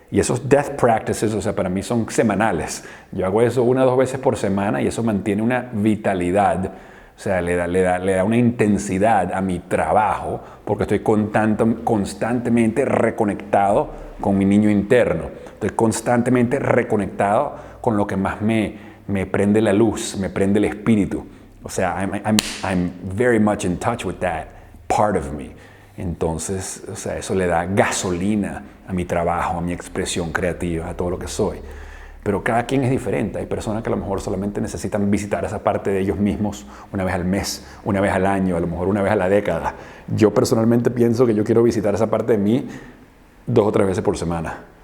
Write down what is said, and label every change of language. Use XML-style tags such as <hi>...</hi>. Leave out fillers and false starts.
<es>Y esos death practices, o sea, para mí son semanales. Yo hago eso 1 o 2 veces por semana y eso mantiene una vitalidad. O sea, le da una intensidad a mi trabajo porque estoy constantemente reconectado con mi niño interno. Estoy constantemente reconectado con lo que más me prende la luz, me prende el espíritu. O sea,</es> <en>I'm very much in touch with that part of me.</en> <es>Entonces, o sea, eso le da gasolina a mi trabajo, a mi expresión creativa, a todo lo que soy. Pero cada quien es diferente. Hay personas que a lo mejor solamente necesitan visitar esa parte de ellos mismos 1 vez al mes, 1 vez al año, a lo mejor 1 vez a la década. Yo personalmente pienso que yo quiero visitar esa parte de mí 2 o 3 veces por semana.</es>